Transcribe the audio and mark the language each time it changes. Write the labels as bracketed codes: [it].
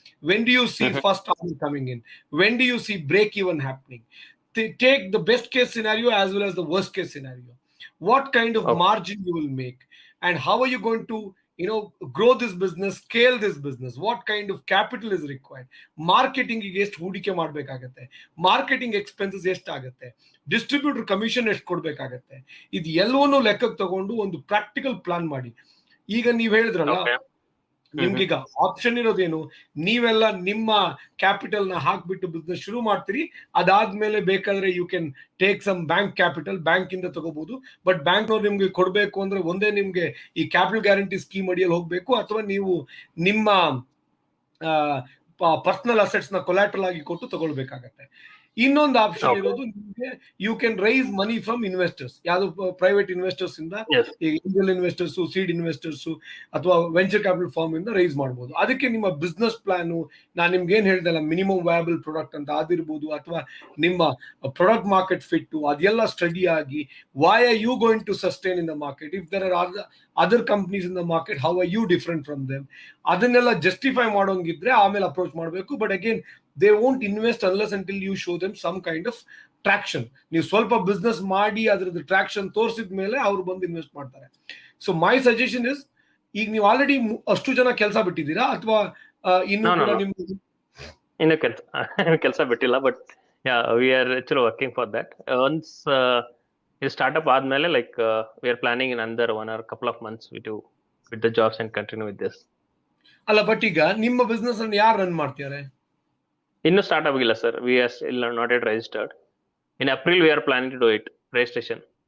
[en] When do you see first order coming in? When do you see break even happening? Take the best case scenario as well as the worst case scenario. What kind of margin you will make, and how are you going to grow this business, scale this business? What kind of capital is required? [kn] Marketing ಗೆ ಎಷ್ಟು ಹೂಡಿಕೆ ಮಾಡಬೇಕಾಗುತ್ತೆ, marketing expenses ಎಷ್ಟಾಗುತ್ತೆ, distributor commission ಎಷ್ಟು ಕೊಡ್ಬೇಕಾಗತ್ತೆ, ಇದು ಎಲ್ಲವನ್ನೂ ಲೆಕ್ಕಕ್ಕೆ ತಗೊಂಡು ಒಂದು ಪ್ರಾಕ್ಟಿಕಲ್ ಪ್ಲಾನ್ ಮಾಡಿ. ಈಗ ನೀವ್ ಹೇಳಿದ್ರಲ್ಲ, ನಿಮ್ಗೀಗ ಆಪ್ಷನ್ ಇರೋದೇನು, ನೀವೆಲ್ಲ ನಿಮ್ಮ ಕ್ಯಾಪಿಟಲ್ ನ ಹಾಕ್ಬಿಟ್ಟು ಬಿಸ್ನೆಸ್ ಶುರು ಮಾಡ್ತೀರಿ. ಅದಾದ್ಮೇಲೆ ಬೇಕಾದ್ರೆ [en] you can take some bank capital, [kn] bank ಇಂದ ತಗೋಬಹುದು. ಬಟ್ ಬ್ಯಾಂಕ್ ಅವ್ರು ನಿಮ್ಗೆ ಕೊಡ್ಬೇಕು ಅಂದ್ರೆ ಒಂದೇ ನಿಮ್ಗೆ ಈ ಕ್ಯಾಪಿಟಲ್ ಗ್ಯಾರಂಟಿ ಸ್ಕೀಮ್ ಅಡಿಯಲ್ಲಿ ಹೋಗ್ಬೇಕು, ಅಥವಾ ನೀವು ನಿಮ್ಮ ಪರ್ಸನಲ್ ಅಸೆಟ್ಸ್ ನ ಕೊಲಾಟ್ರಲ್ ಆಗಿ ಕೊಟ್ಟು ತಗೊಳ್ಬೇಕಾಗತ್ತೆ. ಇನ್ನೊಂದು ಆಪ್ಷನ್ ಇರೋದು ನಿಮಗೆ, [en] You can raise money from investors. [kn] ಯಾವ್ದು ಪ್ರೈವೇಟ್ ಇನ್ವೆಸ್ಟರ್ಸ್ ಇಂದ, ಏಂಜಲ್ ಇನ್ವೆಸ್ಟರ್ಸ್, ಸೀಡ್ ಇನ್ವೆಸ್ಟರ್ಸ್ ಅಥವಾ ವೆಂಚರ್ ಕ್ಯಾಪಿಟಲ್ ಫಾರ್ಮ್ ಇಂದ ರೈಸ್ ಮಾಡಬಹುದು. ಅದಕ್ಕೆ ನಿಮ್ಮ ಬಿಸ್ನೆಸ್ ಪ್ಲಾನ್, ನಾನು ನಿಮ್ಗೆ ಏನ್ ಹೇಳ್ದಲ್ಲ, ಮಿನಿಮಮ್ ವಯಬಲ್ ಪ್ರಾಡಕ್ಟ್ ಅಂತ ಅದಿರ್ಬೋದು, ಅಥವಾ ನಿಮ್ಮ ಪ್ರಾಡಕ್ಟ್ ಮಾರ್ಕೆಟ್ ಫಿಟ್, ಅದೆಲ್ಲ ಸ್ಟಡಿ ಆಗಿ, [en] why are you going to sustain in the market, if there are other companies in the market, how are you different from them, [kn] ಅದನ್ನೆಲ್ಲ ಜಸ್ಟಿಫೈ ಮಾಡೋಂಗಿದ್ರೆ ಆಮೇಲೆ approach ಮಾಡಬೇಕು. [en] But again, they won't invest unless until you show them some kind of traction. [kn] ನೀವು ಸ್ವಲ್ಪ business ಮಾಡಿ ಅದ್ರದ್ದು traction ತೋರಿಸಿದ ಮೇಲೆ ಅವ್ರು ಬಂದು ಇನ್ವೆಸ್ಟ್ ಮಾಡ್ತಾರೆ. [en] so my suggestion is, [kn] ಈಗ ನೀವು ಆಲ್ರೆಡಿ ಅಷ್ಟು ಜನ ಕೆಲಸ ಬಿಟ್ಟಿದ್ದೀರಾ ಅಥವಾ ಇನ್ನು ಕೂಡ ಇನ್ನು ಕೆಲಸ ಬಿಟ್ಟಿಲ್ಲ? [en] But we are actually working for that. Once [kn] ಇದು ಸ್ಟಾರ್ಟ್ಅಪ್ ಆದ್ಮೇಲೆ, [en] Like we are planning in under 1 or couple of months we do with the jobs and continue with this. [kn] ಅಲ್ಲ, ಬಟ್ ಈಗ ನಿಮ್ಮ ಬಿಸ್ನೆಸ್ ಅನ್ನು ಯಾರು ರನ್ ಮಾಡ್ತಿದ್ದಾರೆ? ಇನ್ನು ಸ್ಟಾರ್ಟ್ ಆಗಿಲ್ಲ sir. [en] We are still not yet registered. In April we are planning to do it, registration.